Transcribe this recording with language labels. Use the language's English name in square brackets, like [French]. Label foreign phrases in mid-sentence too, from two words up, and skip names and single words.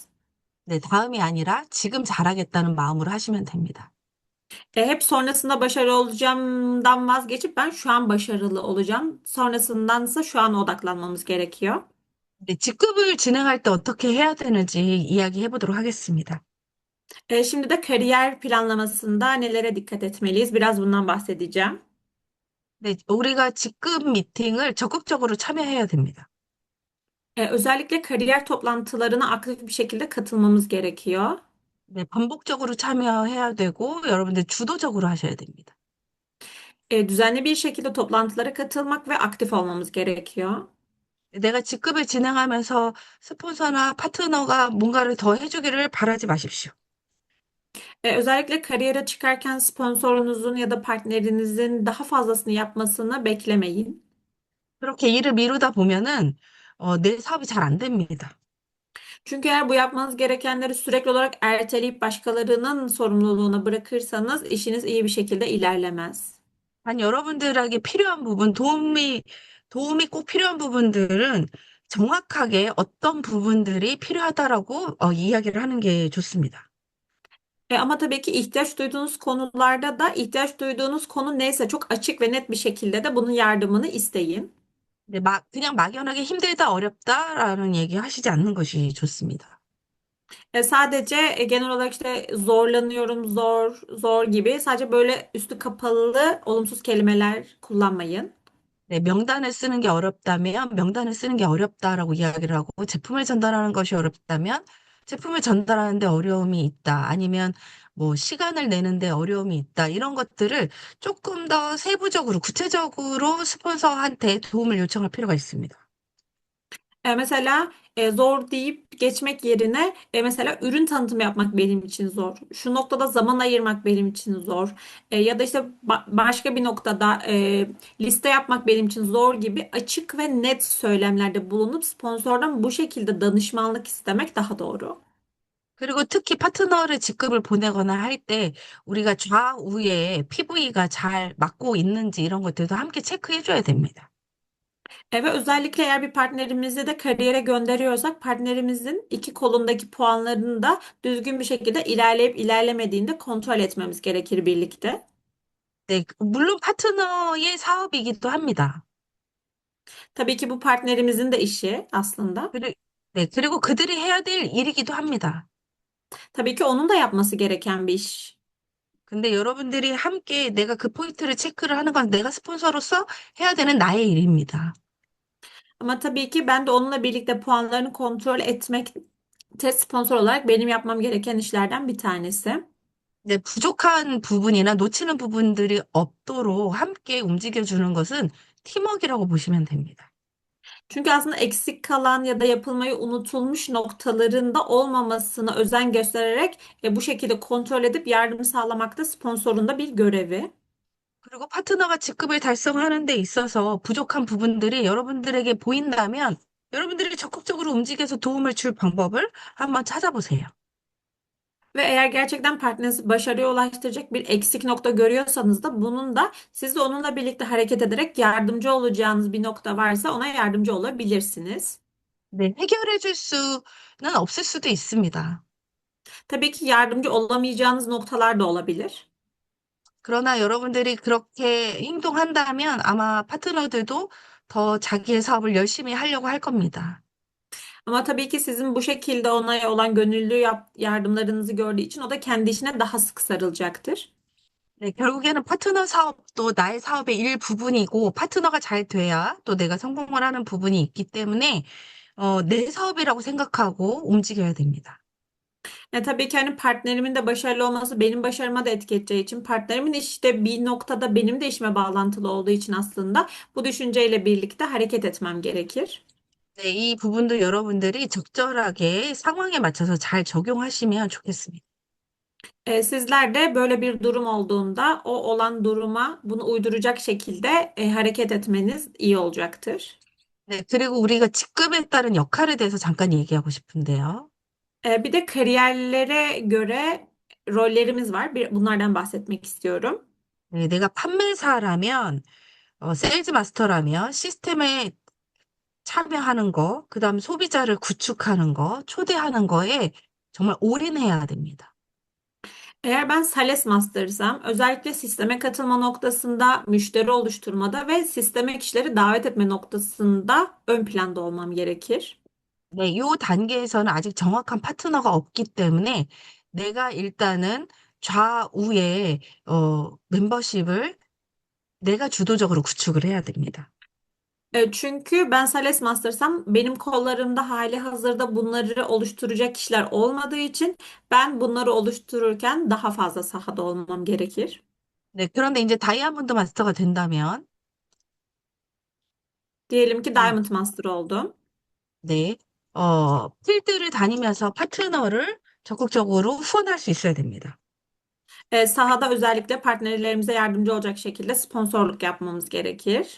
[Korean] 네, 다음이 아니라 지금 잘하겠다는 마음으로 하시면 됩니다. [Turkish] Hep sonrasında başarılı olacağımdan vazgeçip ben şu an başarılı olacağım. Sonrasındansa şu an odaklanmamız gerekiyor. [Korean] 네, 직급을 진행할 때 어떻게 해야 되는지 이야기해 보도록 하겠습니다. [Turkish] Şimdi de kariyer planlamasında nelere dikkat etmeliyiz? Biraz bundan bahsedeceğim. [Korean] 네, 우리가 직급 미팅을 적극적으로 참여해야 됩니다. [Turkish] Özellikle kariyer toplantılarına aktif bir şekilde katılmamız gerekiyor. [Korean] 네, 반복적으로 참여해야 되고 여러분들 주도적으로 하셔야 됩니다. [Turkish] Düzenli bir şekilde toplantılara katılmak ve aktif olmamız gerekiyor. [Korean] 내가 직급을 진행하면서 스폰서나 파트너가 뭔가를 더 해주기를 바라지 마십시오. [Turkish] Özellikle kariyere çıkarken sponsorunuzun ya da partnerinizin daha fazlasını yapmasını beklemeyin. [Korean] 그렇게 일을 미루다 보면은 내 사업이 잘 안 됩니다. [Turkish] Çünkü eğer bu yapmanız gerekenleri sürekli olarak erteleyip başkalarının sorumluluğuna bırakırsanız işiniz iyi bir şekilde ilerlemez. [Korean] 단 여러분들에게 필요한 부분, 도움이 꼭 필요한 부분들은 정확하게 어떤 부분들이 필요하다라고 이야기를 하는 게 좋습니다. [Turkish] Ama tabii ki ihtiyaç duyduğunuz konularda da ihtiyaç duyduğunuz konu neyse çok açık ve net bir şekilde de bunun yardımını isteyin. [Korean] 근데 그냥 막연하게 힘들다, 어렵다라는 얘기 하시지 않는 것이 좋습니다. [Turkish] Sadece genel olarak işte zorlanıyorum, zor, zor gibi sadece böyle üstü kapalı olumsuz kelimeler kullanmayın. [Korean] 네, 명단을 쓰는 게 어렵다면 명단을 쓰는 게 어렵다라고 이야기를 하고 제품을 전달하는 것이 어렵다면 제품을 전달하는데 어려움이 있다. 아니면 뭐 시간을 내는데 어려움이 있다. 이런 것들을 조금 더 세부적으로 구체적으로 스폰서한테 도움을 요청할 필요가 있습니다. [Turkish] Mesela zor deyip geçmek yerine mesela ürün tanıtımı yapmak benim için zor. Şu noktada zaman ayırmak benim için zor. Ya da işte başka bir noktada liste yapmak benim için zor gibi açık ve net söylemlerde bulunup sponsordan bu şekilde danışmanlık istemek daha doğru. [Korean] 그리고 특히 파트너를 직급을 보내거나 할 때 우리가 좌우에 PV가 잘 맞고 있는지 이런 것들도 함께 체크해줘야 됩니다. [Turkish] Ve özellikle eğer bir partnerimizi de kariyere gönderiyorsak partnerimizin iki kolundaki puanlarını da düzgün bir şekilde ilerleyip ilerlemediğini de kontrol etmemiz gerekir birlikte. [Korean] 네, 물론 파트너의 사업이기도 합니다. [Turkish] Tabii ki bu partnerimizin de işi aslında. [Korean] 그리, 네, 그리고 그들이 해야 될 일이기도 합니다. [Turkish] Tabii ki onun da yapması gereken bir iş. [Korean] 근데 여러분들이 함께 내가 그 포인트를 체크를 하는 건 내가 스폰서로서 해야 되는 나의 일입니다. [Turkish] Ama tabii ki ben de onunla birlikte puanlarını kontrol etmek de sponsor olarak benim yapmam gereken işlerden bir tanesi. [Korean] 네, 부족한 부분이나 놓치는 부분들이 없도록 함께 움직여주는 것은 팀워크라고 보시면 됩니다. [Turkish] Çünkü aslında eksik kalan ya da yapılmayı unutulmuş noktalarında olmamasına özen göstererek bu şekilde kontrol edip yardım sağlamak da sponsorun da bir görevi. [Korean] 그리고 파트너가 직급을 달성하는 데 있어서 부족한 부분들이 여러분들에게 보인다면 여러분들이 적극적으로 움직여서 도움을 줄 방법을 한번 찾아보세요. [Turkish] Ve eğer gerçekten partnerinizi başarıya ulaştıracak bir eksik nokta görüyorsanız da bunun da siz de onunla birlikte hareket ederek yardımcı olacağınız bir nokta varsa ona yardımcı olabilirsiniz. [Korean] 네, 해결해 줄 수는 없을 수도 있습니다. [Turkish] Tabii ki yardımcı olamayacağınız noktalar da olabilir. [Korean] 그러나 여러분들이 그렇게 행동한다면 아마 파트너들도 더 자기의 사업을 열심히 하려고 할 겁니다. [Turkish] Ama tabii ki sizin bu şekilde ona olan gönüllü yardımlarınızı gördüğü için o da kendi işine daha sık sarılacaktır. [Korean] 네, 결국에는 파트너 사업도 나의 사업의 일부분이고 파트너가 잘 돼야 또 내가 성공을 하는 부분이 있기 때문에 내 사업이라고 생각하고 움직여야 됩니다. [Turkish] Tabii ki hani partnerimin de başarılı olması benim başarıma da etki edeceği için partnerimin işi de bir noktada benim de işime bağlantılı olduğu için aslında bu düşünceyle birlikte hareket etmem gerekir. [Korean] 네, 이 부분도 여러분들이 적절하게 상황에 맞춰서 잘 적용하시면 좋겠습니다. [Turkish] Sizler de böyle bir durum olduğunda o olan duruma bunu uyduracak şekilde hareket etmeniz iyi olacaktır. [Korean] 네, 그리고 우리가 직급에 따른 역할에 대해서 잠깐 얘기하고 싶은데요. [Turkish] Bir de kariyerlere göre rollerimiz var. Bunlardan bahsetmek istiyorum. [Korean] 네, 내가 판매사라면, 세일즈 마스터라면 시스템에 참여하는 거, 그다음 소비자를 구축하는 거, 초대하는 거에 정말 올인해야 됩니다. [Turkish] Eğer ben Sales Master'sam özellikle sisteme katılma noktasında, müşteri oluşturmada ve sisteme kişileri davet etme noktasında ön planda olmam gerekir. [Korean] 네, 요 단계에서는 아직 정확한 파트너가 없기 때문에 내가 일단은 좌우에 멤버십을 내가 주도적으로 구축을 해야 됩니다. [Turkish] Çünkü ben Sales Master'sam benim kollarımda hali hazırda bunları oluşturacak kişiler olmadığı için ben bunları oluştururken daha fazla sahada olmam gerekir. [Korean] 네, 그런데 이제 다이아몬드 마스터가 된다면, [Turkish] Diyelim ki 어, Diamond Master oldum. [Korean] 네, 필드를 다니면서 파트너를 적극적으로 후원할 수 있어야 됩니다. [Turkish] Sahada özellikle partnerlerimize yardımcı olacak şekilde sponsorluk yapmamız gerekir.